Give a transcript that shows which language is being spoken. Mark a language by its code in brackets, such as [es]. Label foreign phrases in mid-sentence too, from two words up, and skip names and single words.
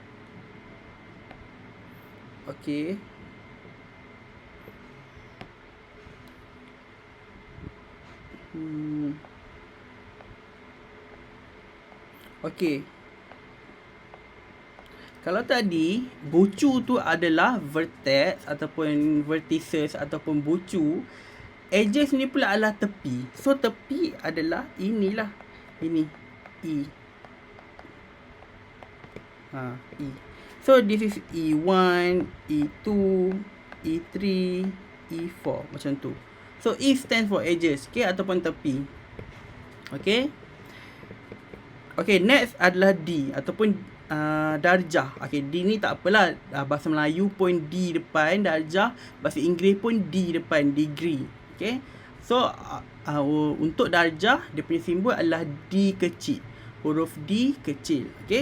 [en] Okay. Okay. [ms] Kalau tadi bucu tu adalah vertex ataupun vertices ataupun bucu, edges ni pula adalah tepi. So tepi adalah inilah. Ini E. [en] E. So this is E1, E2, E3, E4 [ms] macam tu. [en] So E stands for edges, okay, [ms] ataupun tepi. [en] Okay. [ms] Okay, next adalah D ataupun darjah. Okay, D ni tak apalah, bahasa Melayu pun D depan darjah, bahasa Inggeris pun D depan degree. Okay, so untuk darjah dia punya simbol adalah D kecil, huruf D kecil.